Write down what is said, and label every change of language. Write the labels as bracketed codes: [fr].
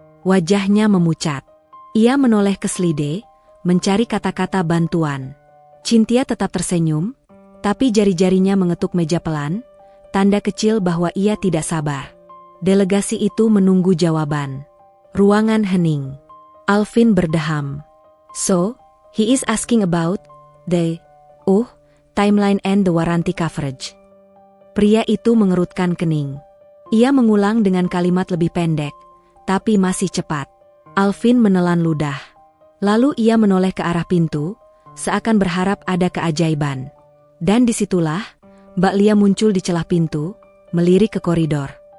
[id] Wajahnya memucat. Ia menoleh ke slide, mencari kata-kata bantuan. Cynthia tetap tersenyum, tapi jari-jarinya mengetuk meja pelan, tanda kecil bahwa ia tidak sabar. Delegasi itu menunggu jawaban. Ruangan hening. Alvin berdeham. [en] "So, he is asking about the timeline and the warranty coverage." [id] Pria itu mengerutkan kening. Ia mengulang dengan kalimat lebih pendek, tapi masih cepat. Alvin menelan ludah. Lalu ia menoleh ke arah pintu, seakan berharap ada keajaiban. Dan disitulah, Mbak Lia muncul di celah pintu, melirik ke koridor.